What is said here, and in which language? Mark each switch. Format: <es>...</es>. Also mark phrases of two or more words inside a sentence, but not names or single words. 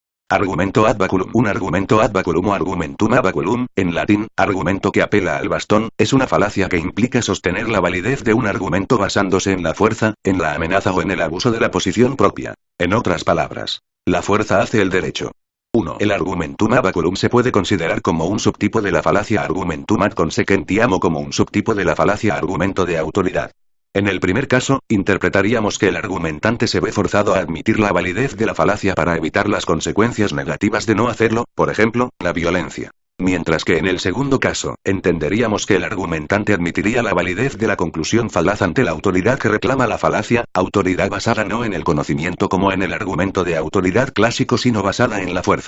<la>Argumento ad baculum.</la> <es>Un argumento</es> <la>ad baculum</la> <es>o</es> <la>argumentum ad baculum,</la> <es>en latín, argumento que apela al bastón, es una falacia que implica sostener la validez de un argumento basándose en la fuerza, en la amenaza o en el abuso de la posición propia. En otras palabras, la fuerza hace el derecho. 1. El</es> <la>argumentum ad baculum</la> <es>se puede considerar como un subtipo de la falacia</es> <la>argumentum ad consequentiam</la> <es>o como un subtipo de la falacia argumento de autoridad. En el primer caso, interpretaríamos que el argumentante se ve forzado a admitir la validez de la falacia para evitar las consecuencias negativas de no hacerlo, por ejemplo, la violencia. Mientras que en el segundo caso, entenderíamos que el argumentante admitiría la validez de la conclusión falaz ante la autoridad que reclama la falacia, autoridad basada no en el conocimiento como en el argumento de autoridad clásico sino basada en la fuerza.</es>